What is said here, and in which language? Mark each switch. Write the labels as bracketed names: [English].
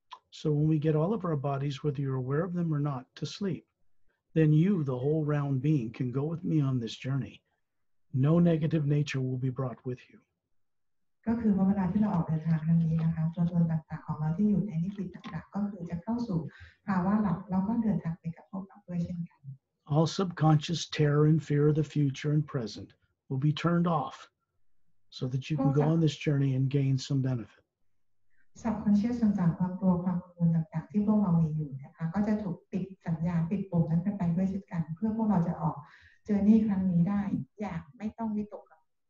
[English] So when we get all of our bodies, whether you're aware of them or not, to sleep, then you, the whole round being, can go with me on this journey. No negative nature will be brought with you. [Thai] ก็คือเวลาที่เราออกเดินทางครั้งนี้นะคะตัวตนต่างๆของเราที่อยู่ในมิติต่างๆก็คือจะเข้าสู่ภาวะหลับแล้วก็เดินทางไปกับพวกเราด้วยเช่นกัน [English] All subconscious terror and fear of the future and present will be turned off so that you can go on this journey and gain some benefit. [Thai] subconscious ต่างๆความกลัวความกังวลต่างๆที่พวกเรามีอยู่นะคะก็จะถูกปิดสัญญาณปิดปุ่มนั้นไปด้วยเช่นกันเพื่อพวกเราจะออกเจอร์นี่ครั้งนี้ได้อย่างไม่ต้องวิตกกังวล